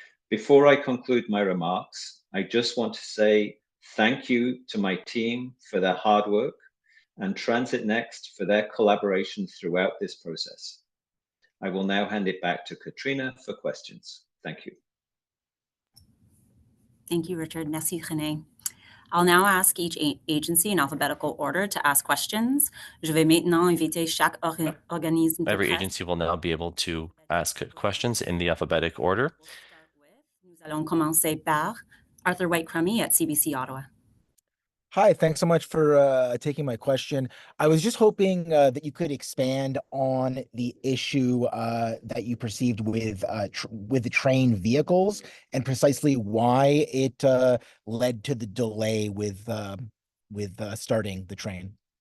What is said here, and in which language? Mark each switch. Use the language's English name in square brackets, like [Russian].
[English] Before I conclude my remarks, I just want to say thank you to my team for their hard work and Transit Next for their collaboration throughout this process. I will now hand it back to Katrina for questions. Thank you. Thank you, Richard. [French] Merci, René. [English] I'll now ask each agency in alphabetical order to ask questions. [French] Je vais maintenant inviter chaque organisme de [English] Every [French] presse. [English] agency will now be able to ask questions in the alphabetic order. [French] Nous allons commencer par Arthur White-Crummy at CBC Ottawa. [English] Hi, thanks so much for taking my question. I was just hoping that you could expand on the issue that you perceived with the train vehicles and precisely why it led to the delay with starting the train.